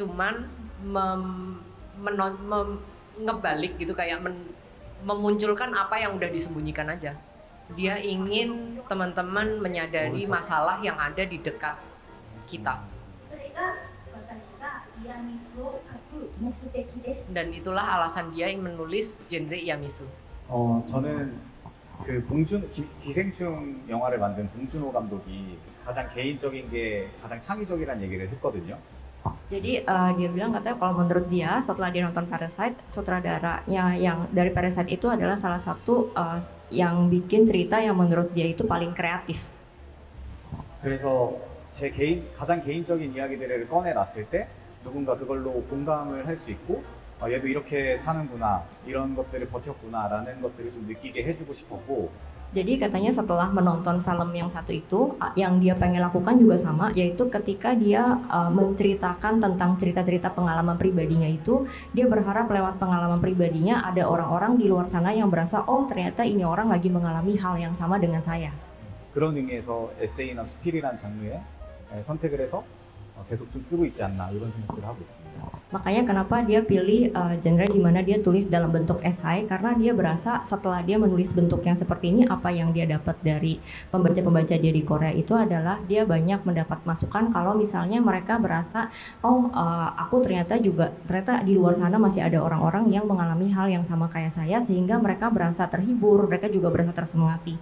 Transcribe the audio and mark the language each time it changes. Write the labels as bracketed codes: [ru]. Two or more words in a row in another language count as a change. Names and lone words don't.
[id] Dia cuman ngebalik gitu, kayak memunculkan apa yang udah disembunyikan aja. Dia ingin teman-teman menyadari masalah yang ada di dekat kita. Dan itulah alasan dia yang menulis genre Iyamisu. [ko] 저는 그 기생충 영화를 만든 봉준호 감독이 가장 개인적인 게 가장 창의적이라는 얘기를 했거든요. [id] Jadi dia bilang katanya kalau menurut dia setelah dia nonton Parasite, sutradaranya yang dari Parasite itu adalah salah satu yang bikin cerita yang menurut dia itu paling kreatif. [ko] 그래서 가장 개인적인 이야기들을 꺼내놨을 때 누군가 그걸로 공감을 할 수 있고 얘도 이렇게 사는구나, 이런 것들을 버텼구나라는 것들을 좀 느끼게 해주고 싶었고. [id] Jadi katanya setelah menonton film yang satu itu, yang dia pengen lakukan juga sama, yaitu ketika dia menceritakan tentang cerita-cerita pengalaman pribadinya itu, dia berharap lewat pengalaman pribadinya ada orang-orang di luar sana yang berasa, oh ternyata ini orang lagi mengalami hal yang sama dengan saya. [ko] 그런 의미에서 에세이나 수필이라는 장르에 선택을 해서 계속 좀 쓰고 있지 않나 이런 생각들을 하고 있습니다. [id] Makanya kenapa dia pilih genre di mana dia tulis dalam bentuk esai, karena dia berasa setelah dia menulis bentuk yang seperti ini, apa yang dia dapat dari pembaca-pembaca dia di Korea itu adalah dia banyak mendapat masukan kalau misalnya mereka berasa aku ternyata di luar sana masih ada orang-orang yang mengalami hal yang sama kayak saya, sehingga mereka berasa terhibur, mereka juga berasa tersemangati.